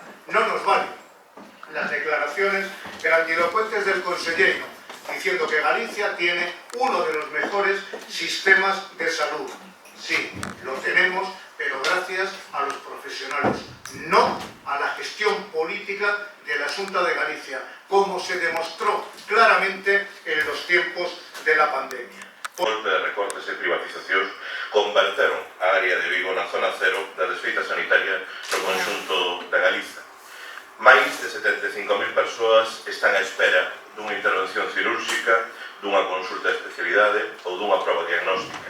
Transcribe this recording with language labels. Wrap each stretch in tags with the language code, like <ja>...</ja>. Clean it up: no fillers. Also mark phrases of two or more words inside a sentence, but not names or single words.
<es>No nos valen las declaraciones grandilocuentes del consejero diciendo que Galicia tiene uno de los mejores sistemas de salud. Sí, lo tenemos, pero gracias a los profesionales, no a la gestión política de la Xunta de Galicia, como se demostró claramente en los tiempos de la pandemia.</es> <gl>Golpe de recortes e privatizacións converteron a área de Vigo na zona cero da desfeita sanitaria no conxunto da Galiza. Máis de 75.000 persoas están á espera dunha intervención cirúrxica, dunha consulta de especialidade ou dunha proba diagnóstica.</gl>